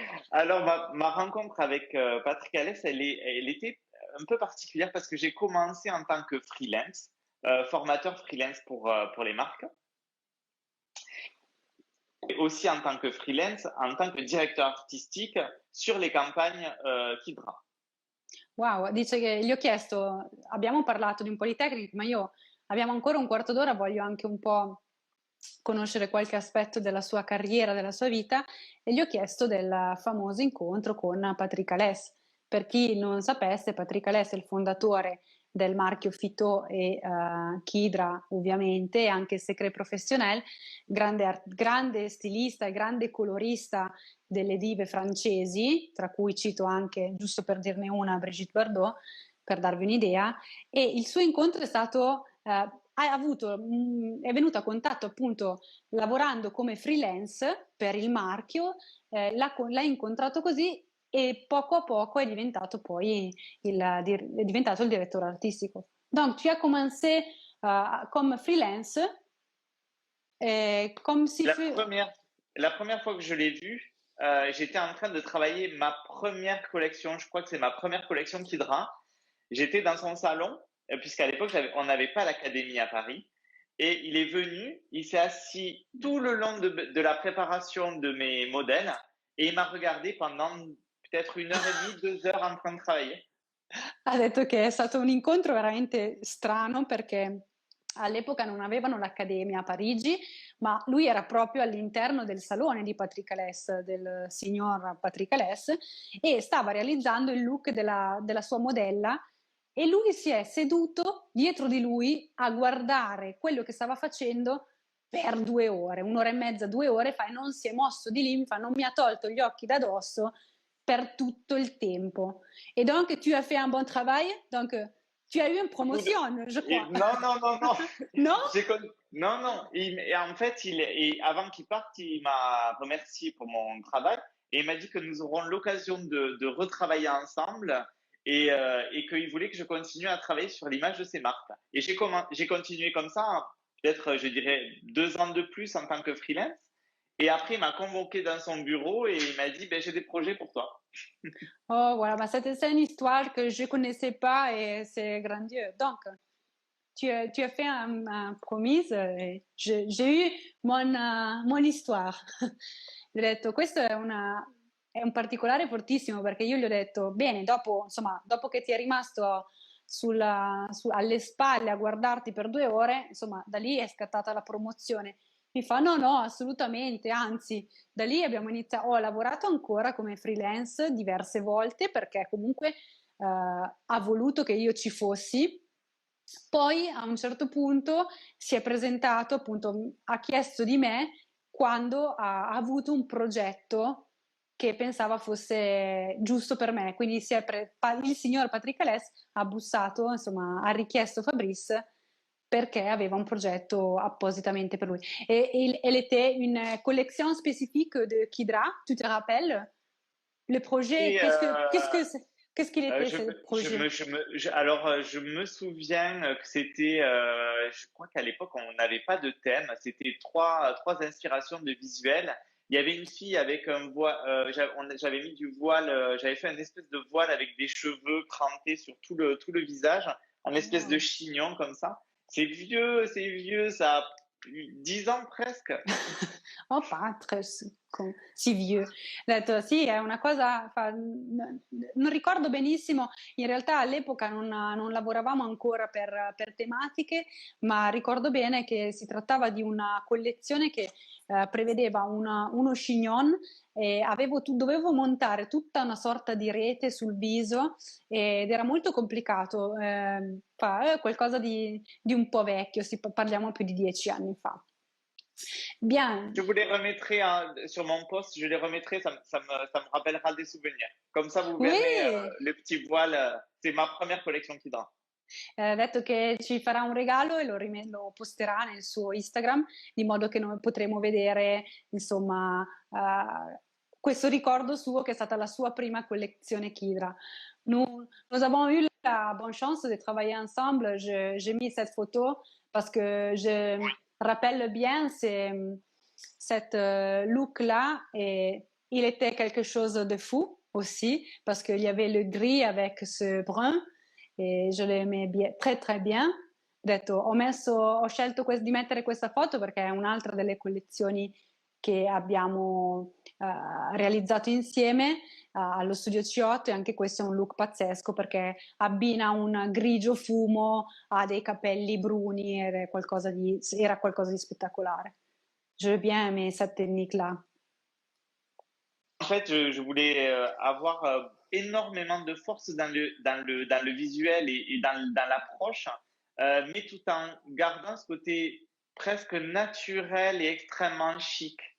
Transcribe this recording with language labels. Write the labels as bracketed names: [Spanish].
[French] Alors, ma rencontre avec Patrick Alès, elle était un peu particulière parce que j'ai commencé en tant que freelance, formateur freelance pour les marques, et aussi en tant que freelance, en tant que directeur artistique sur les campagnes Kidra. [Italian] Wow, dice che gli ho chiesto, abbiamo parlato di un po' di tecniche, ma io abbiamo ancora un quarto d'ora, voglio anche un po' conoscere qualche aspetto della sua carriera, della sua vita, e gli ho chiesto del famoso incontro con Patrick Alès. Per chi non sapesse, Patrick Alès è il fondatore del marchio Fito e Kidra, ovviamente, e anche Secret Professionnel, grande stilista e grande colorista delle dive francesi, tra cui cito anche, giusto per dirne una, Brigitte Bardot, per darvi un'idea, e il suo incontro è stato, è venuto a contatto appunto lavorando come freelance per il marchio, l'ha incontrato così e poco a poco è diventato poi è diventato il direttore artistico. [French] Donc tu as commencé comme freelance, comme si La première, la première fois que je l'ai vu, j'étais en train de travailler ma première collection. Je crois que c'est ma première collection Kidra. J'étais dans son salon, puisqu'à l'époque, on n'avait pas l'académie à Paris. Et il est venu, il s'est assis tout le long de la préparation de mes modèles et il m'a regardé pendant peut-être 1 heure et demie, 2 heures en train de travailler. [Italian] ha detto che è stato un incontro veramente strano perché all'epoca non avevano l'accademia a Parigi, ma lui era proprio all'interno del salone di Patrick Alès, del signor Patrick Alès, e stava realizzando il look della sua modella e lui si è seduto dietro di lui a guardare quello che stava facendo per 2 ore, 1 ora e mezza, 2 ore, fa, e non si è mosso di lì, fa, non mi ha tolto gli occhi da dosso per tutto il tempo. [French] Et donc, tu as fait un bon travail, donc tu as eu une promotion, je crois. Non, non, non, non. Non? Non, non. Et en fait, avant qu'il parte, il m'a remercié pour mon travail et il m'a dit que nous aurons l'occasion de retravailler ensemble et qu'il voulait que je continue à travailler sur l'image de ses marques. Et j'ai continué comme ça, peut-être, je dirais, 2 ans de plus en tant que freelance. Et après, il m'a convoqué dans son bureau et il m'a dit, ben, j'ai des projets pour toi. Oh, voilà, bah, c'est une histoire que je connaissais pas et c'est grandiose. Donc, tu as fait un promise et j'ai eu mon histoire. [Italian] Gli ho detto, questo è un particolare fortissimo perché io gli ho detto, bene, dopo, insomma, dopo che ti è rimasto alle spalle a guardarti per 2 ore, insomma, da lì è scattata la promozione. Mi fa, no, no, assolutamente, anzi, da lì abbiamo iniziato, ho lavorato ancora come freelance diverse volte perché comunque ha voluto che io ci fossi. Poi a un certo punto si è presentato, appunto, ha chiesto di me quando ha avuto un progetto che pensava fosse giusto per me. Quindi il signor Patrick Alès ha bussato, insomma, ha richiesto Fabrice perché aveva un progetto appositamente per lui. [French] Et elle était une collection spécifique de Kidra, tu te rappelles? Le projet, Et qu'est-ce qu'il était ce projet? alors, je me souviens que c'était, je crois qu'à l'époque, on n'avait pas de thème. C'était trois inspirations de visuels. Il y avait une fille avec un voile, j'avais mis du voile, j'avais fait une espèce de voile avec des cheveux crantés sur tout le visage, un espèce de Wow. chignon comme ça. C'est vieux, ça a 10 ans presque. Oh, Patres, [Italian] sì, [French] vieux. [Italian] Ho detto, sì, è una cosa, non ricordo benissimo, in realtà all'epoca non lavoravamo ancora per tematiche, ma ricordo bene che si trattava di una collezione che prevedeva uno chignon e dovevo montare tutta una sorta di rete sul viso ed era molto complicato, è qualcosa di un po' vecchio, parliamo più di 10 anni fa. [French] Bien, Je vous les remettrai sur mon post, je les remettrai, ça me rappellera des souvenirs. Comme ça, vous verrez oui, le petit voile. C'est ma première collection Kidra. [Italian] ha detto che ci farà un regalo e lo posterà nel suo Instagram, di modo che noi potremo vedere, insomma, questo ricordo suo che è stata la sua prima collezione Kidra. [French] Nous avons eu la bonne chance de travailler ensemble. J'ai mis cette photo parce que je rappelle bien cette look-là et il était quelque chose de fou aussi parce qu'il y avait le gris avec ce brun [Italian] e [French] je l'aimais très très bien. [Italian] Ho detto, ho scelto di mettere questa foto perché è un'altra delle collezioni che abbiamo realizzato insieme allo studio C8 e anche questo è un look pazzesco perché abbina un grigio fumo a dei capelli bruni ed era qualcosa di spettacolare. [French] J'ai bien aimé cette technique-là. En fait, je voulais avoir énormément de force dans le visuel et dans l'approche, mais tout en gardant ce côté presque naturel et extrêmement chic.